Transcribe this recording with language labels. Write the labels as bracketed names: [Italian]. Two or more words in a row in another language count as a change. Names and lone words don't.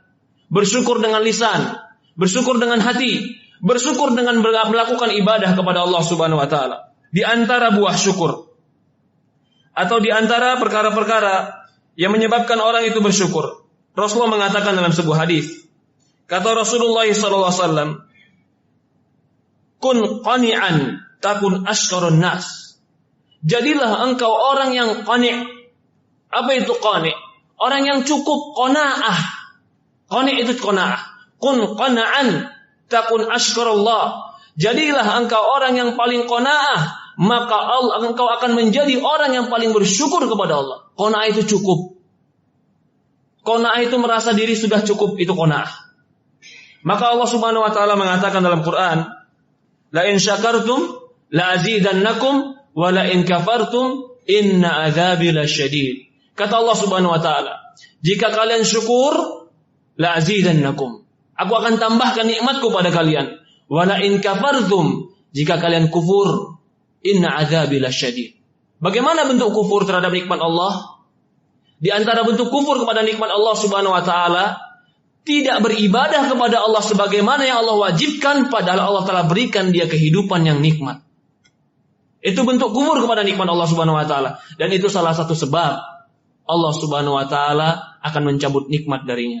[Indonesian] Bersyukur dengan lisan, bersyukur dengan hati, bersyukur dengan melakukan ibadah kepada Allah [Arabic] سبحانه وتعالى. [Indonesian] Di antara buah syukur, atau di antara perkara-perkara yang menyebabkan orang itu bersyukur, Rasulullah mengatakan dalam sebuah hadis, kata Rasulullah SAW, [Arabic] كن قانعا تكن أشكر الناس. [Indonesian] Jadilah engkau orang yang qani'. Apa itu qani'? Orang yang cukup, qanaah. Qani' itu qanaah. [Arabic] كن قناعا تكن أشكر الله. [Indonesian] Jadilah engkau orang yang paling qanaah, maka engkau akan menjadi orang yang paling bersyukur kepada Allah. Qanaah itu cukup. Qanaah itu merasa diri sudah cukup, itu qanaah. Maka Allah [Arabic] سبحانه وتعالى [Indonesian] mengatakan dalam Quran, [Arabic] لئن شكرتم لأزيدنكم ولئن كفرتم إن عذابي لشديد. [Indonesian] Kata Allah [Arabic] سبحانه وتعالى, [Indonesian] jika kalian syukur, [Arabic] لأزيدنكم, [Indonesian] aku akan tambahkan nikmatku pada kalian. [Arabic] ولئن كفرتم, [Indonesian] jika kalian kufur, [Arabic] إن عذابي لشديد. [Indonesian] Bagaimana bentuk kufur terhadap nikmat Allah? Di antara bentuk kufur kepada nikmat Allah [Arabic] سبحانه وتعالى, [Indonesian] tidak beribadah kepada Allah sebagaimana yang Allah wajibkan, padahal Allah telah berikan dia kehidupan yang nikmat. Itu bentuk kufur kepada nikmat Allah [Arabic] سبحانه وتعالى. [Indonesian] Dan itu salah satu sebab Allah [Arabic] سبحانه وتعالى [Indonesian] akan mencabut nikmat darinya.